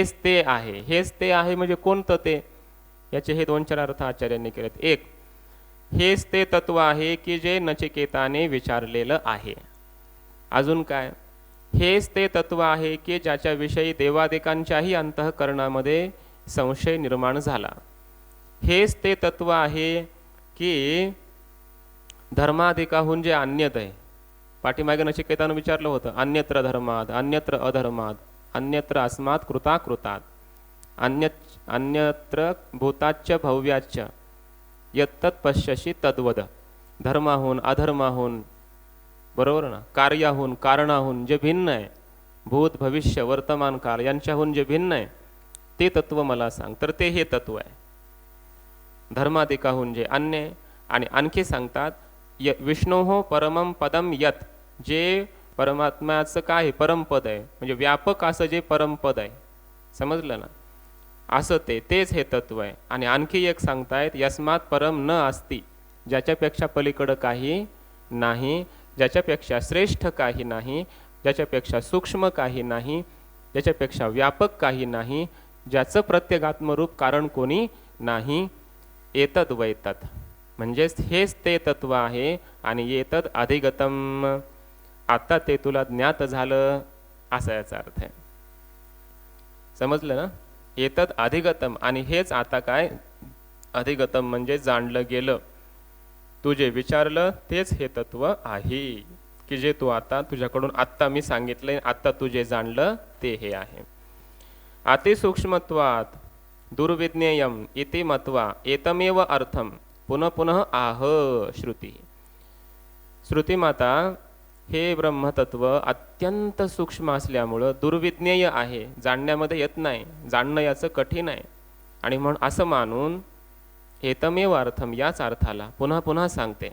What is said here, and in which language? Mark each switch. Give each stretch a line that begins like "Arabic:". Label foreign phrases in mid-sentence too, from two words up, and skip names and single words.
Marathi: हेच ते आहे म्हणजे कोणतं ते? याचे हे 2-4 अर्थ आचार्यांनी केलेत. एक, हेच ते तत्व आहे की जे नचिकेताने विचारलेलं आहे. अजून काय, हेच ते तत्व आहे की ज्याच्याविषयी देवादिकांच्याही अंतःकरणामध्ये संशय निर्माण झाला. हेच ते तत्व आहे की धर्मादिकाहून जे अन्यत आहे, पाठीमागे नचिकेतानं विचारलं होतं,
Sanskrit: अन्यत्र धर्माद, अन्यत्र अधर्माद, अन्यत्र अस्मात कृताकृतात, अन्यत्र भूताच्च भव्याच्च यत्तत् पश्यसि तद्वद.
Marathi: धर्माहून अधर्माहून, बरोबर ना, कार्याहून कारणाहून जे भिन्न आहे, भूत भविष्य वर्तमान काळ यांच्याहून जे भिन्न आहे ते तत्व मला सांग. तर ते हे तत्व आहे धर्मादिकाहून जे अन्य. आणि आणखी सांगतात
Sanskrit: विष्णोः परमं पदम यत,
Marathi: जे परमात्म्याचं काय परमपद आहे, म्हणजे व्यापक असं जे परमपद आहे, समजलं ना, असं तेच हे तत्व आहे. आणि आणखी एक सांगतायत
Sanskrit: यस्मात परम न अस्ति,
Marathi: ज्याच्यापेक्षा पलीकडं काही नाही, ज्याच्यापेक्षा श्रेष्ठ काही नाही, ज्याच्यापेक्षा सूक्ष्म काही नाही, ज्याच्यापेक्षा व्यापक काही नाही, ज्याचं प्रत्येगात्मरूप कारण कोणी नाही.
Sanskrit: एतद वैतत,
Marathi: म्हणजेच हेच ते तत्व आहे. आणि
Sanskrit: एतद अधिगतम,
Marathi: आता ते तुला ज्ञात झालं, असा याचा अर्थ आहे. समजलं ना.
Sanskrit: एतद अधिगतम,
Marathi: आणि हेच आता काय अधिगतम म्हणजे जाणलं गेलं. तू जे विचारलं तेच हे तत्व आहे की जे तू आता तुझ्याकडून आत्ता मी सांगितलंय, आत्ता तू जे जाणलं ते हे आहे.
Sanskrit: अतिसूक्ष्मत्वात् दुर्विज्ञेयम इति मत्वा एतमेव अर्थम पुनः पुनः आह श्रुती.
Marathi: श्रुतीमाता हे ब्रह्मतत्व अत्यंत सूक्ष्म असल्यामुळं दुर्विज्ञेय आहे, जाणण्यामध्ये येत नाही, जाणणं याचं कठीण आहे. आणि म्हणून असं मानून
Sanskrit: एतमेव अर्थम
Marathi: याच अर्थाला पुन्हा पुन्हा सांगते.